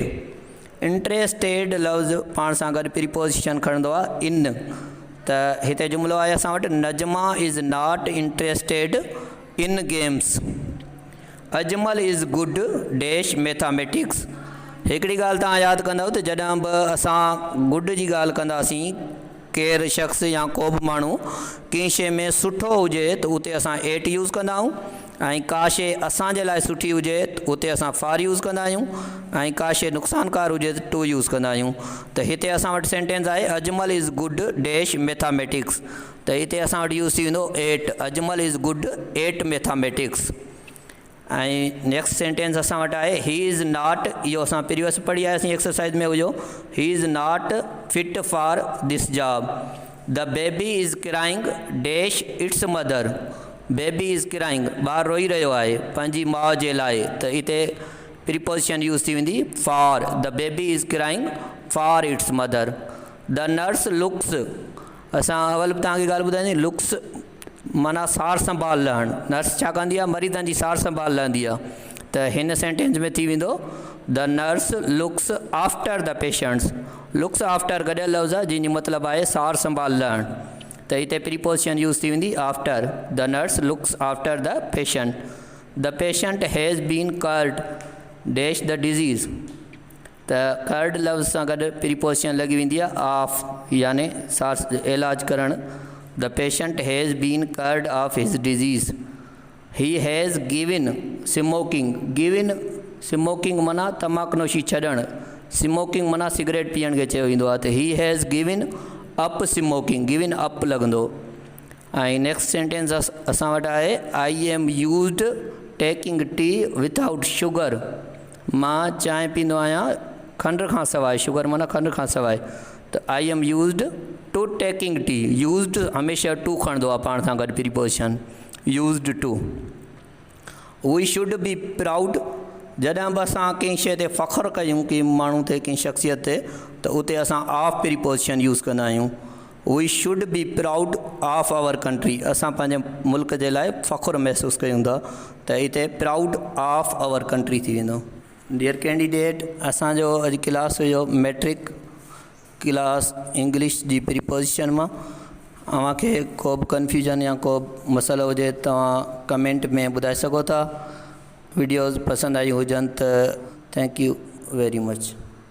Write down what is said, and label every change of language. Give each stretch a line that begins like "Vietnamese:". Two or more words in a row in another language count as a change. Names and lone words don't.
Sindhi: इंट्रेस्टेड लफ़्ज़ पाण सां गॾु प्रीपोजिशन खणंदो आहे इन। त हिते जुमिलो आहे असां वटि नजमा
English: is not interested in games. Ajmal is good dash mathematics.
Sindhi: हिकिड़ी ॻाल्हि तव्हां यादि कंदव त जॾहिं बि असां गुड जी ॻाल्हि कंदासीं, केरु शख़्स या को बि माण्हू कंहिं शइ में सुठो हुजे त उते असां
English: at use
Sindhi: कंदा आहियूं, ऐं का शइ असांजे लाइ सुठी हुजे त उते असां
English: for use
Sindhi: कंदा आहियूं, ऐं का शइ नुक़सानकार हुजे त
English: to use
Sindhi: कंदा आहियूं। त हिते असां वटि सेंटेंस आहे
English: Ajmal is good dash mathematics.
Sindhi: त हिते असां वटि यूज़ थी वेंदो एट।
English: Ajmal is good at mathematics.
Sindhi: ऐं
English: next sentence
Sindhi: असां वटि आहे
English: he is not.
Sindhi: इहो असां प्रीवियस पढ़ी आयासीं एक्सरसाइज में हुयो।
English: he is not fit for this job. the baby is crying dash its mother. baby is crying
Sindhi: ॿार रोई रहियो आहे पंहिंजी माउ जे लाइ। त हिते
English: preposition use
Sindhi: थी वेंदी फॉर।
English: the baby is crying for its mother. the nurse looks.
Sindhi: असां अवल बि तव्हांखे ॻाल्हि ॿुधाईंदी लुक्स माना सार संभाल लहणु। नर्स छा कंदी आहे मरीज़नि जी सार संभाल लहंदी आहे। त हिन सेंटेंस में थी वेंदो
English: the nurse looks after the patients. looks after
Sindhi: गॾियल लफ़्ज़ आहे जंहिंजो मतिलबु आहे सार संभाल लहणु। त हिते
English: preposition use
Sindhi: थी वेंदी आफ्टर।
English: the nurse looks after the patient. the patient has been cured dash the disease.
Sindhi: त कर्ड लफ़्ज़ सां गॾु प्रीपोजिशन लॻी वेंदी आहे ऑफ याने सार इलाज करणु।
English: the patient has been cured of his disease. he has given smoking. given smoking
Sindhi: माना तमाकनोशी छॾणु। स्मोकिंग माना सिगरेट पीअण खे चयो वेंदो आहे।
English: त he has given up smoking. given up लॻंदो।
Sindhi: ऐं
English: next sentence
Sindhi: असां वटि आहे
English: I am used taking tea without sugar.
Sindhi: मां चांहि पींदो आहियां खंड खां सवाइ।
English: शुगर
Sindhi: माना खंड खां सवाइ। त
English: I am used to taking tea.
Sindhi: यूज़ड हमेशह टू खणंदो आहे पाण सां गॾु
English: preposition used to. we should be proud.
Sindhi: जॾहिं बि असां कंहिं शइ ते फ़ख़्रु कयूं कंहिं माण्हू ते कंहिं शख़्सियत ते त उते असां
English: of preposition use
Sindhi: कंदा आहियूं।
English: we should be proud of our country.
Sindhi: असां पंहिंजे मुल्क जे लाइ फ़ख़्रु महसूसु कयूं था त हिते
English: proud of our country
Sindhi: थी वेंदो।
English: dear candidate,
Sindhi: असांजो अॼु क्लास हुयो
English: matric class English
Sindhi: जी प्रीपोजिशन मां। अव्हांखे को बि कन्फ्यूजन या को मसइलो हुजे तव्हां कमेंट में ॿुधाए सघो था। वीडियोज़ पसंदि आई हुजनि त
English: thank you very much.